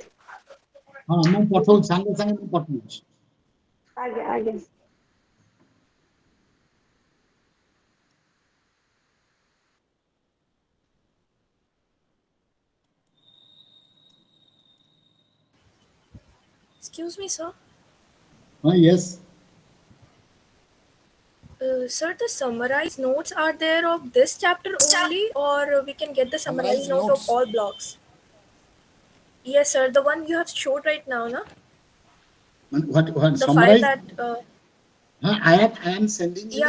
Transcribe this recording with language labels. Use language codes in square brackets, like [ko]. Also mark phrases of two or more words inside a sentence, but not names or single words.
[or] ହଁ ମୁଁ ପଠଉଛି, ସାଙ୍ଗେ ସାଙ୍ଗେ ମୁଁ ପଠଉଛି। [en] Again. Excuse me, sir. [or] ହଁ ୟେସ୍ [en] Sir, the summarized notes are there of this chapter only, or we can get the summarized note of all blocks? Yes, sir. The one you have showed right now, na? what The file summarize? that. I am sending you